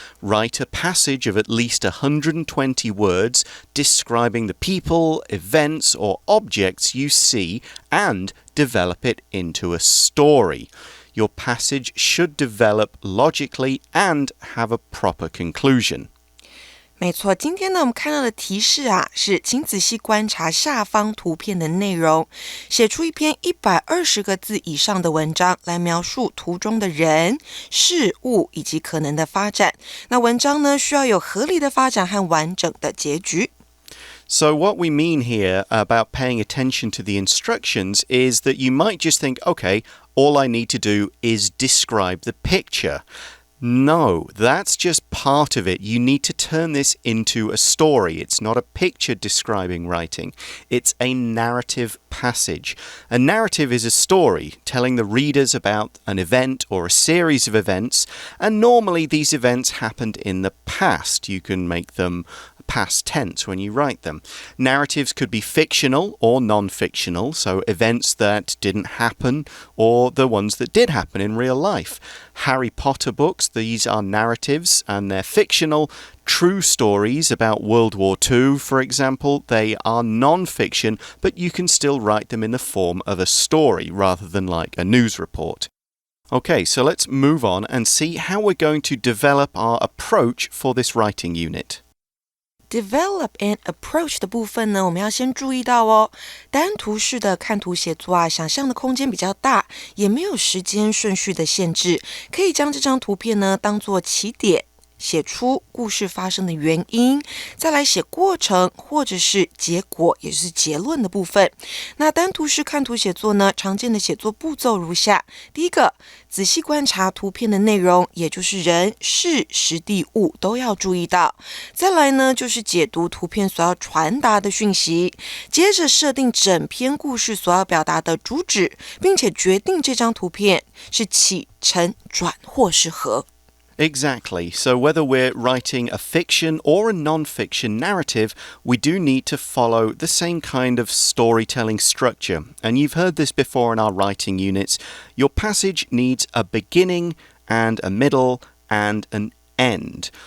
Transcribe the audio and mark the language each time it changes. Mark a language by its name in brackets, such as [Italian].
[English] Write a passage of at least 120 words describing the people, events, or objects you see and develop it into a story. Your passage should develop logically and have a proper conclusion. [Chinese] 没错，今天呢，我们看到的提示是请仔细观察下方图片的内容，写出一篇120个字以上的文章来描述图中的人、事物以及可能的发展。那文章呢，需要有合理的发展和完整的结局。 [English] So what we mean here about paying attention to the instructions is that you might just think, okay, all I need to do is describe the picture.No, that's just part of it. You need to turn this into a story. It's not a picture describing writing. It's a narrative passage. A narrative is a story telling the readers about an event or a series of events, and normally these events happened in the past. You can make them past tense when you write them. Narratives could be fictional or non-fictional, so events that didn't happen or the ones that did happen in real life. Harry Potter books, these are narratives and they're fictional. True stories about World War II, for example, they are non-fiction, but you can still write them in the form of a story rather than like a news report. Okay, so let's move on and see how we're going to develop our approach for this writing unit.Develop and approach [Chinese] 的部分呢，我们要先注意到哦，单图式的看图写作想象的空间比较大，也没有时间顺序的限制，可以将这张图片呢当作起点，写出故事发生的原因，再来写过程或者是结果，也就是结论的部分。那单图式看图写作呢，常见的写作步骤如下：第一个，仔细观察图片的内容，也就是人、事、时地、物都要注意到。再来呢，就是解读图片所要传达的讯息，接着设定整篇故事所要表达的主旨，并且决定这张图片是起承转或是合。 [English] Exactly. So whether we're writing a fiction or a non-fiction narrative, we do need to follow the same kind of storytelling structure. And you've heard this before in our writing units. Your passage needs a beginning and a middle and an end.